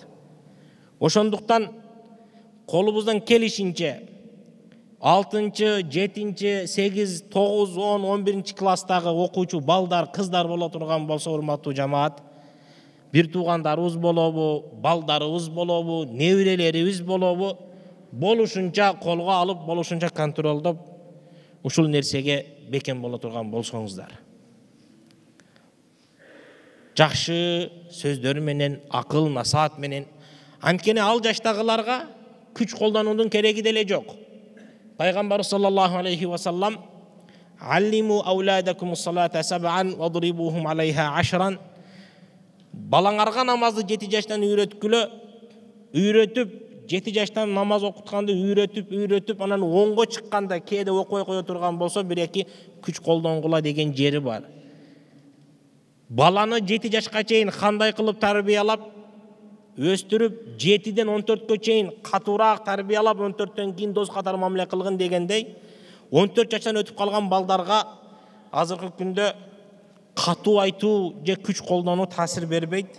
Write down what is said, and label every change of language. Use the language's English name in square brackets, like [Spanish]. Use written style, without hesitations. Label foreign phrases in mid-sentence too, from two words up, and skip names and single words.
[Kyrgyz] Ошондуктан колубуздан келишинче 6-чы, 7-чи, 8, 9, 10, 11-чи класстагы окуучу балдар, кыздар боло турган болсо, урматтуу жамаат, бир туугандарыбыз болобу, балдарыбыз болобу, небирелерибиз болобу, болушунча колго алып, болушунча контролдоп, ушул нерсеге бекем боло турган болсоңуздар. Жакшы сөздөр менен, акыл, насаат менен, анткени ал жаштагыларга күч колдонуунун кереги деле жок. [Arabic] Пайгамбар صلى الله عليه وسلم: "علموا أولادكم الصلاة سبعا واضربوهم عليها 10". [Kyrgyz] Балаңарга намазды 7 жаштан үйрөтүп, 7 жаштан намаз окутканды үйрөтүп, анан 10го чыкканда кээде окуй кое турган болсо, 1-2 күч колдонгула деген жери бар. Баланы 7 жашка чейин кандай кылып тарбиялап, өстүрүп 7-ден 14-кө чейин катуураак тарбиялап 14-төн кийин дос катары мамиле кылгын дегендей 14 жаштан өтүп калган балдарга азыркы күндө катуу айтуу же күч колдонуу таасир бербейт.